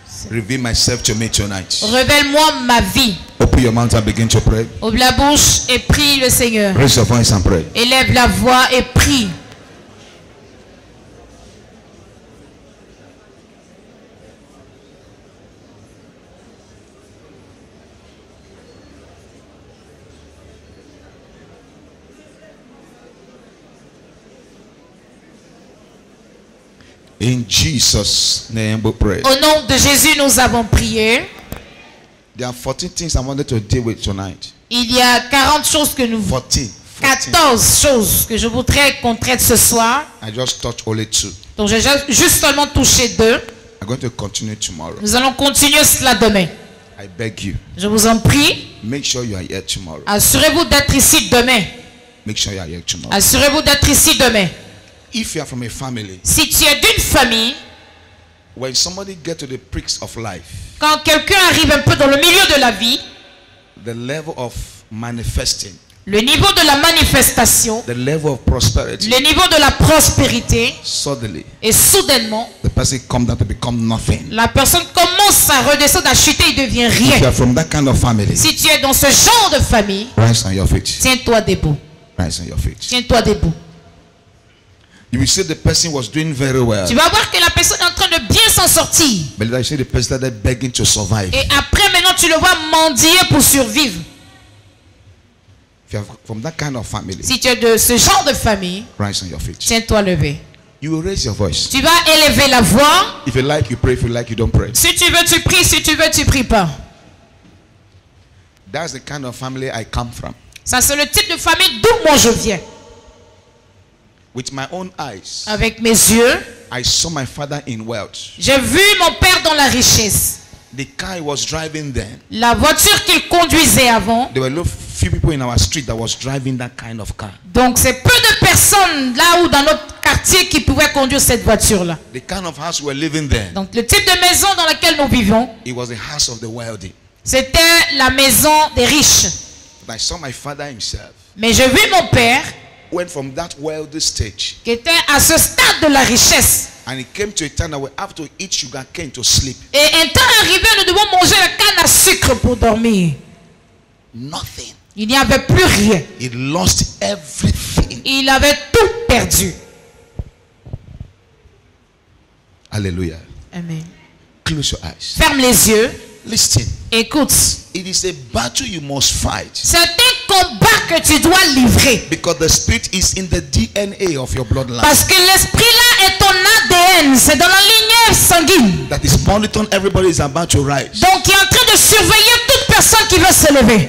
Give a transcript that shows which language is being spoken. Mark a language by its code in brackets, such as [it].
[en] Reveal myself to me tonight. [fr] Révèle-moi ma vie. [en] Open your mouth and begin to pray. [fr] Ouvre la bouche et prie le Seigneur. [en] Raise your voice and pray. [fr] Élève la voix et prie. [en] In Jesus' name we pray. [fr] Au nom de Jésus, nous avons prié. [en] There are 14 things I wanted to deal with tonight. [fr] Il y a 40 choses que nous... 14 choses que je voudrais qu'on traite ce soir. [en] I just touched only 2. [fr] Donc j'ai juste seulement touché 2. [en] I'm going to continue tomorrow. [fr] Nous allons continuer cela demain. [en] I beg you. [fr] Je vous en prie. [en] Make sure you are here tomorrow. [fr] Assurez-vous d'être ici demain. [en] Make sure you are here tomorrow. [fr] Assurez-vous d'être ici demain. [en] If you are from a family, [fr] si tu es d'une famille, [en] when somebody gets to the pricks of life, [fr] quand quelqu'un arrive un peu dans le milieu de la vie, [en] the level of manifesting, [fr] le niveau de la manifestation, [en] the level of prosperity, [fr] le niveau de la prospérité, [en] suddenly, [fr] et soudainement, [en] the person comes down to become nothing. [fr] La personne commence à redescendre, à chuter, il devient rien. [en] If you are from that kind of family, [fr] si tu es dans ce genre de famille, [en] rise on your feet. [fr] Tiens-toi debout. [en] Rise on your feet. [fr] Tiens-toi debout. [en] You will see the person was doing very well. [fr] Tu vas voir que la personne est en train de bien s'en sortir. [en] But you see the person started begging to survive. [fr] Et après, maintenant, tu le vois mendier pour survivre. [en] If you are from that kind of family, [fr] si tu es de ce genre de famille, [en] rise on your feet. [fr] Tiens-toi levé. [en] You will raise your voice. [fr] Tu vas élever la voix. [en] If you like, you pray. If you like, you don't pray. [fr] Si tu veux, tu pries. Si tu veux, tu pries pas. [en] That's the kind of family I come from. [fr] Ça, c'est le type de famille d'où moi je viens. [en] With my own eyes, [fr] avec mes yeux, [en] I saw my father in wealth. [fr] J'ai vu mon père dans la richesse. [en] The car he was driving then, [fr] la voiture qu'il conduisait avant. [en] There were few people in our street that was driving that kind of car. [fr] Donc c'est peu de personnes là ou dans notre quartier qui pouvaient conduire cette voiture là. [en] The kind of house we were living there. [fr] Donc le type de maison dans laquelle nous vivions. [en] It was the house of the wealthy. [fr] C'était la maison des riches. [en] But I saw my father himself. [fr] Mais j'ai vu mon père. [en] Went from that wealthy stage. [fr] Qui était à ce stade de la richesse. [en] And it came to a time that we have to eat sugar cane to sleep. [fr] Et un temps arrivé, nous devons manger la canne à sucre pour dormir. [en] Nothing. [fr] Il n'y avait plus rien. [en] He lost everything. [fr] Il avait tout perdu. [en] Hallelujah. [fr] Amen. [en] Close your eyes. [fr] Ferme les yeux. [en] Listen. [fr] Écoute. [en] It is a battle you must fight. [fr] C'est un combat que tu dois livrer. [en] Because the spirit is in the DNA of your bloodline. [fr] Parce que l'esprit là est ton ADN, c'est dans la lignée sanguine. [en] That is monitoring everybody is about to rise. [fr] Donc il est en train de surveiller toute personne qui veut se lever.